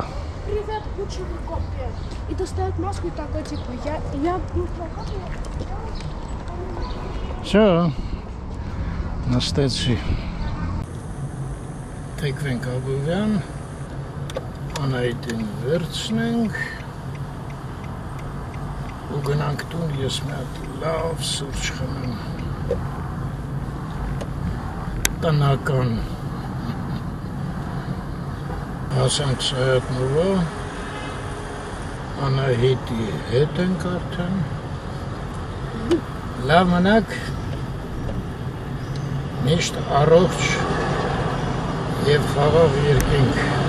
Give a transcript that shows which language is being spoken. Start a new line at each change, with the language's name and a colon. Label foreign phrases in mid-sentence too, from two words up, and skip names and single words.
Russian: Ребят, лучше в копе. И достает маску и такой типа, я Всё,
Armenian: նստեցի։ Թեքվենք Աբովյան, Անահիտին վերցնենք ու գնանք տուն, ես մի հատ լավ սուրճ խմեմ։ Տնական հասանք Սայաթնովա, Անահիտի հետ ենք արդեն, լավ մնաք, միշտ առողջ և խաղաղ երկինք։